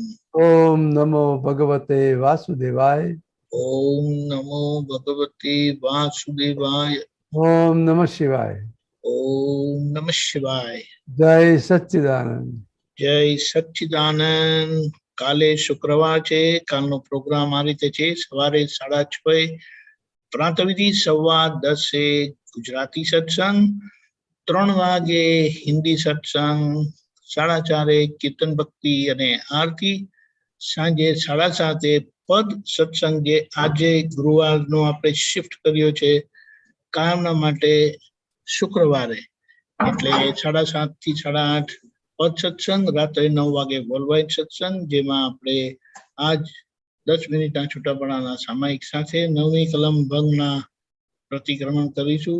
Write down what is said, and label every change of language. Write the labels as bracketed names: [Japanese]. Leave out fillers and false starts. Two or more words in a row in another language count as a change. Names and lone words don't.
[Sanskrit] ओम नमो भगवते वासुदेवाय ओम नमो भगवते वासुदेवाय। ओम नमः शिवाय ओम नमः शिवाय। जय सच्चिदानंद जय सच्चिदानंद। [Gujarati] કાલે શુક્રવાર છે, કાલનો પ્રોગ્રામ આ રીતે છે. સવારે 6:30 પ્રાતઃવિધિ, 10:15 ગુજરાતી સત્સંગ, 3 વાગે હિન્દી સત્સંગ, 4:30 કીર્તન ભક્તિ અને આરતી, સાંજે 7:30 પદ સત્સંગ જે આજે ગુરુવારનો આપણે શિફ્ટ કર્યો છે કાયમના માટે શુક્રવારે, એટલે 7:30 થી 8:30 પદ સત્સંગ, રાત્રે 9 વાગે વર્લ્ડવાઇડ સત્સંગ, જેમાં આપણે આજ 10 મિનિટના છૂટાપડાના સામાયિક સાથે 9મી કલમ ભંગના પ્રતિક્રમણ કરીશું.